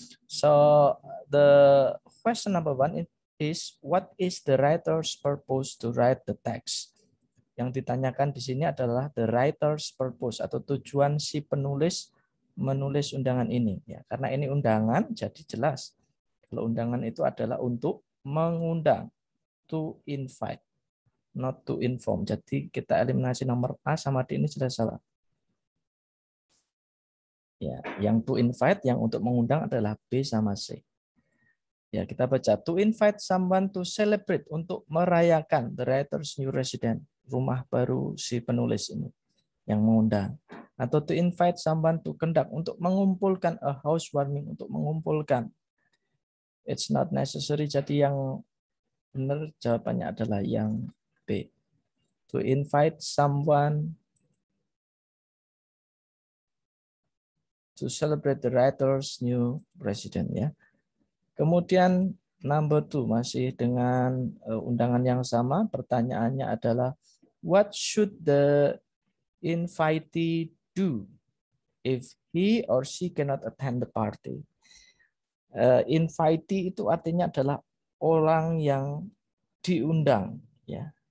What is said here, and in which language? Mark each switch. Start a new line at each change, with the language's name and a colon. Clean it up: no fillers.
English: So the question number 1 is, what is the writer's purpose to write the text?
Indonesian: Yang ditanyakan di sini adalah
English: the writer's purpose
Indonesian: atau tujuan si penulis menulis undangan ini. Ya, karena ini undangan, jadi jelas. Kalau undangan itu adalah untuk mengundang,
English: to invite, not to inform.
Indonesian: Jadi kita eliminasi nomor A sama D ini sudah salah. Ya, yang to invite, yang untuk mengundang adalah B sama C. Ya, kita baca
English: to invite someone to celebrate,
Indonesian: untuk merayakan
English: the writer's new resident,
Indonesian: rumah baru si penulis ini yang mengundang. Atau
English: to invite someone to conduct,
Indonesian: untuk mengumpulkan,
English: a housewarming, untuk mengumpulkan. It's not necessary,
Indonesian: jadi yang benar jawabannya adalah yang B.
English: To invite someone to celebrate the writer's new resident, ya.
Indonesian: Kemudian number 2 masih dengan undangan yang sama. Pertanyaannya adalah
English: what should the invitee do if he or she cannot attend the party?
Indonesian: Invitee itu artinya adalah orang yang diundang, ya.